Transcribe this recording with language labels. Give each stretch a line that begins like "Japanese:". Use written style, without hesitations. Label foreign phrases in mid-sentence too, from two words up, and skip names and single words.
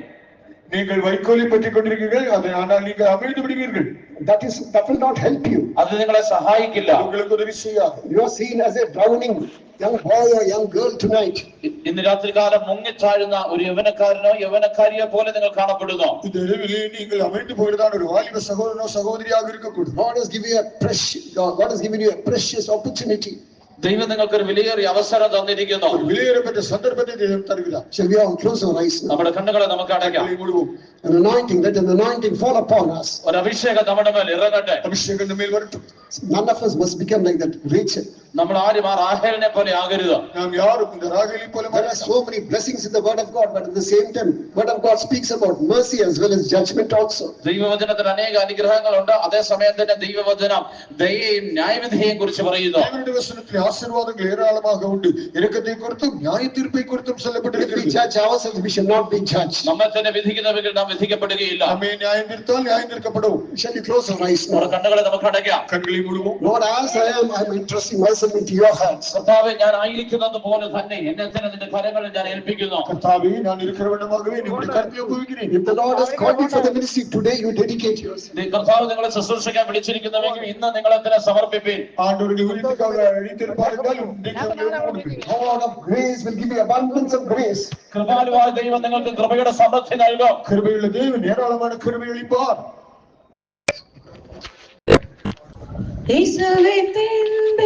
Tamil: நீங்கள் வைக்கோலை பற்றிக் கொண்டிருக்கிறீர்கள், அது ஆனால் நீங்கள் அமிழ்ந்து விடுவீர்கள்.
English: That will not help you.
Malayalam: അത് നിങ്ങളെ സഹായിക്കില്ല.
Tamil: உங்களுக்கு உதவி செய்யாது.
English: You are seen as a drowning young boy or young girl tonight.
Malayalam: ഇന്ന് രാത്രികാലം മുങ്ങിച്ചാഴുന്ന ഒരു യവനക്കാരനോ യവനക്കാരിയോ പോലെ നിങ്ങൾ കാണപ്പെടുന്നു.
Tamil: இந்த இரவிலே நீங்கள் அமிழ்ந்து போகிறதான ஒரு வாலிப சகோதரனோ சகோதரியாக இருக்கக்கூடும்.
English: God has given you a precious opportunity.
Malayalam: ദൈവം നിങ്ങൾക്ക് ഒരു വിലയേറിയ അവസരം തന്നിരിക്കുന്നു.
Tamil: ஒரு விலையேறப்பட்ட சந்தர்ப்பத்தை தேவன் தருகிறார்.
English: Shall we all close our eyes now?
Malayalam: നമ്മുടെ കണ്ണുകളെ നമുക്ക് അടയ്ക്കാം.
English: An anointing, let an anointing fall upon us.
Malayalam: ഒരു അഭിഷേകം നമ്മുടെ മേൽ ഇറങ്ങട്ടെ.
Tamil: அபிஷேகம் மேல் வரட்டும்.
English: None of us must become like that Rachel.
Malayalam: നമ്മൾ ആരും ആ റാഹേലിനെ പോലെ ആകരുത്.
Tamil: நாம் யாரும் இந்த ராகேலை போல
English: There are so many blessings in the word of God, but at the same time, word of God speaks about mercy as well as judgment also.
Malayalam: ദൈവവചനത്തിൽ അനേക അനുഗ്രഹങ്ങളുണ്ട്, അതേസമയം തന്നെ ദൈവവചനം ദയയും ന്യായവിധിയെയും കുറിച്ച് പറയുന്നു.
Tamil: தேவனுடைய வசனத்தில் ஆசீர்வாதங்கள் ஏராளமாக உண்டு. இரக்கத்தை குறித்தும் நியாய தீர்ப்பை குறித்தும்
English: If we
Tamil: சொல்லப்பட்டிருக்கிறது.
English: judge ourselves, we should not be judged.
Malayalam: നമ്മെ തന്നെ വിധിക്കുന്നവர்கள் നാം വിധിക്കപ്പെടുകയില്ല.
Tamil: நம்மை நியாயம் தீர்த்தால் நியாயம் தீர்க்கப்படும்.
English: Shall we close our eyes
Malayalam: നമ്മുടെ
English: now?
Malayalam: കണ്ണുകളെ നമുക്ക് അടയ്ക്കാം.
Tamil: கண்களை மூடுவோம்.
English: Lord, as I am, I'm entrusting myself into your hands.
Malayalam: കർത്താവേ, ഞാൻ ആയിരിക്കുന്നത് പോലെ തന്നെ എന്നെ തന്നെ നിന്റെ കരങ്ങളിൽ ഞാൻ ഏൽപ്പിക്കുന്നു.
Tamil: கர்த்தாவே, நான் இருக்கிற வண்ணமாகவே உங்களுடைய கருத்தை ஒப்புவிக்கிறேன்.
English: If the Lord has called you for the ministry, today you dedicate yourself.
Malayalam: കർത്താവ് നിങ്ങളെ ശുശ്രൂഷിക്കാൻ വിളിച്ചിരിക്കുന്നുവെങ്കിൽ ഇന്ന് നിങ്ങളെ തന്നെ സമർപ്പിപ്പീൻ.
Tamil: ஆண்டவருடைய ஊழியத்துக்காக அழைத்திருப்பார்கள். இன்றைக்கு அவர்களை ஒப்புவிக்கிறேன்.
English: God of grace will give you abundance of grace.
Malayalam: കൃപാലുവായ ദൈവം നിങ്ങൾക്ക് കൃപയുടെ സമൃദ്ധി നൽകും.
Tamil: கிருபையுள்ள தேவன் ஏராளமான கிருபை அளிப்பார். இயேசுவே